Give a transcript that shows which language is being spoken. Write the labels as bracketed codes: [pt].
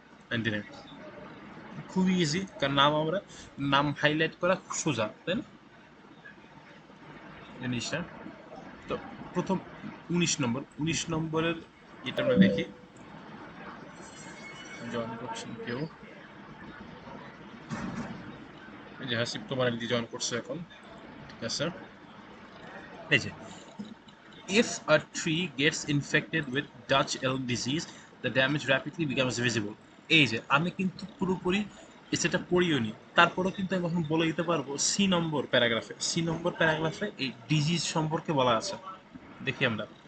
[bn] 99 খুবই ইজি, কারণ নাম হাইলাইট করা খুব সোজা, তাই না জিনিসটা? তো প্রথম 19 নম্বরের এটা আমরা দেখি, জয়েন করছেন কেউ? এই যে হাসিব তোমার আইডি জয়েন করছে এখন। ঠিক আছে। এই যে [en] if a tree gets infected with Dutch elm disease, the damage rapidly becomes visible. [bn] এই যে আমি কিন্তু পুরোপুরি সেটা পড়িও নি, তারপরেও কিন্তু আমি এখন বলে দিতে পারবো সি নম্বর প্যারাগ্রাফে এই ডিজিজ সম্পর্কে বলা আছে। দেখি আমরা।